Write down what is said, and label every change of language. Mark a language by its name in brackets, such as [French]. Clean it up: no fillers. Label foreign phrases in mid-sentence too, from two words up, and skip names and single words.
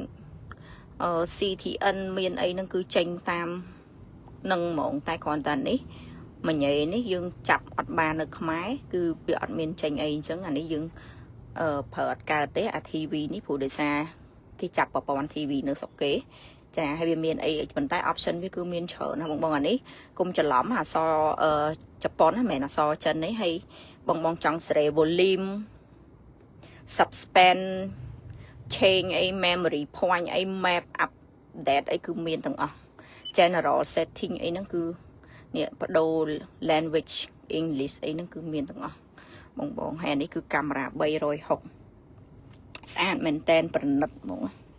[Khmer] CTN មានអីហ្នឹងគឺចេញតាមនឹងហ្មងតែគ្រាន់តែនេះមួយញ៉េនេះយើងចាប់អត់បាននៅខ្មែរគឺវាអត់មានចេញអីអញ្ចឹងអា នេះយើងប្រើអត់កើតទេអា TV នេះព្រោះដោយសារគេចាប់ប្រព័ន្ធ TV នៅស្រុកគេចាហើយ វាមានអីប៉ុន្តែ option វាគឺមានច្រើនណាបងអានេះកុំច្រឡំអក្សរជប៉ុនណាមិនមែនអក្សរចិនទេហើយបងចង់សេរី [English] volume suspend change [Khmer] អី [English] memory point [Khmer] អី [English] map update [Khmer] អីគឺមានទាំងអស់ [English] general setting [Khmer] អីហ្នឹងគឺនេះបដូរ [English] language English [Khmer] អីហ្នឹងគឺមានទាំងអស់បងហើយនេះគឺកាមេរ៉ា360ស្អាតមែនតែនប្រណិតហ្មង